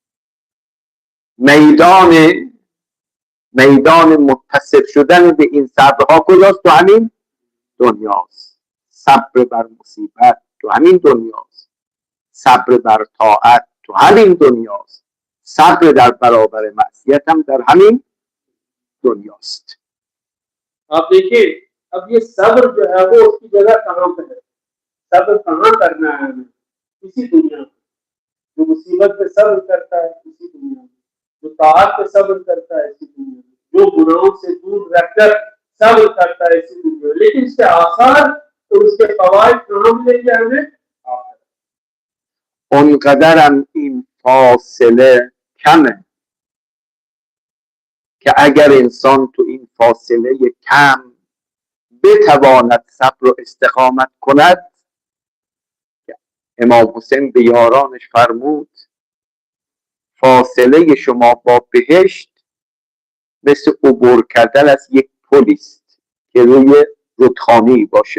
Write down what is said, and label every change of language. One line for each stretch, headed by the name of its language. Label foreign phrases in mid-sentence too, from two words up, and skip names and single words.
Persian: میدان متصف شدن به این صبرها کجاست؟ تو همین دنیاست. صبر بر مصیبت تو همین دنیاست. صبر بر طاعت تو همین دنیاست. صبر در برابر معصیت هم در همین دنیاست.
Urdu: آپ دیکھیے اب یہ صبر جو ہے وہ اسکی جگہ کہاں پہ ہے، صبر کہاں کرنا ہے ہمیں? اسی دنیا میں. جو مصیبت پہ صبر کرتا ہے اسی دنیا میں، جو طاعت پہ صبر کرتا ہے اسی دنیا میں، جو گناہوں سے دور رہکر صبر کرتا ہے اسی دنیا میں. لیکن اسکے آثار اور اسکے فوائد کہاں ملیں گے ہمیں?
Persian: اونقدرم این فاصله کمه که اگر انسان تو این فاصله کم بتواند صبر و استقامت کند، امام حسین به یارانش فرمود فاصله شما با بهشت مثل عبور کردن از یک پلی است که روی رودخانه‌ای باشه.